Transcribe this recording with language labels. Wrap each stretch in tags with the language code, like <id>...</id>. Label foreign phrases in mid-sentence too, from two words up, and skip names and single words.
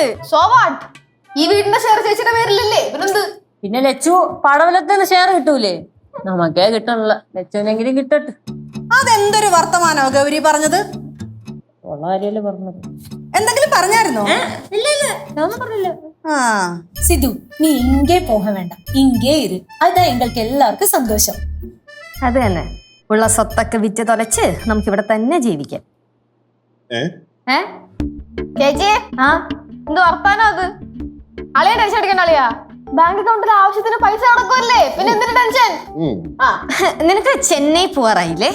<en>So what?</en> <ml>ഈ വീടിന്റെ ഷെയർ ചേച്ചിയുടെ പേരിലല്ലേ? പിന്നെന്ത്? പിന്നെ ലച്ചു പടവലത്തിന് ഷെയർ കിട്ടൂലേ? നമുക്കേ കിട്ടണില്ല, ലച്ചുവിനെങ്കിലും കിട്ടട്ടെ. അതെന്തൊരു വർത്തമാനോ ഗൗരി പറഞ്ഞത്? ഉള്ള കാര്യമല്ലേ പറഞ്ഞത്. എന്തെങ്കിലും പറഞ്ഞായിരുന്നോ? ഇല്ല ഇല്ല, ഞാനൊന്നും പറഞ്ഞില്ല. ആ,</ml> <ta>சிது, நீ இங்கே போக வேண்டாம், இங்கே இரு. அதான் எங்களுக்கு எல்லாருக்கும் சந்தோஷம்.</ta> <ml>അത് തന്നെ. ഉള്ള സ്വത്തൊക്കെ വിറ്റ് തൊലച്ച് നമുക്ക് ഇവിടെ തന്നെ ജീവിക്കാം. ചേച്ചി, എന്ത് വർത്താനോ അത്? അളിയ ടെൻഷൻ അടിക്കണ്ട അളിയാ.</ml> <en>bank accountil</en> <ml>ആവശ്യത്തിന് പൈസ നടക്കുമല്ലേ, പിന്നെ എന്തിനു ടെൻഷൻ? നിനക്ക് ചെന്നൈ പോവാറായില്ലേ?</ml>